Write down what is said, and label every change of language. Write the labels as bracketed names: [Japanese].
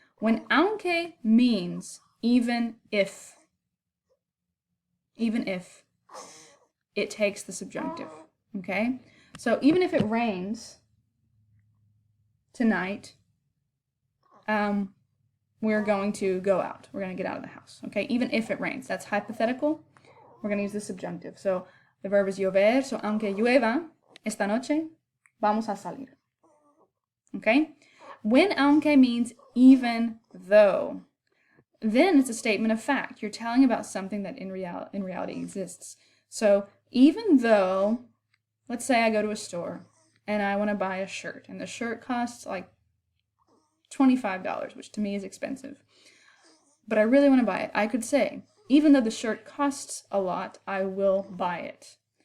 [English] When aunque means even if it takes the subjunctive, okay? So even if it rains tonight, we're going to go out. We're going to get out of the house, okay? Even if it rains. That's hypothetical. We're going to use the subjunctive. So the verb is llover. [Spanish] So aunque llueva esta noche, vamos a salir, okay? [English] When aunque means even though, then it's a statement of fact. You're telling about something that in reality exists. So even though, let's say I go to a store and I want to buy a shirt, and the shirt costs like $25, which to me is expensive, but I really want to buy it, I could say, even though the shirt costs a lot, I will buy it.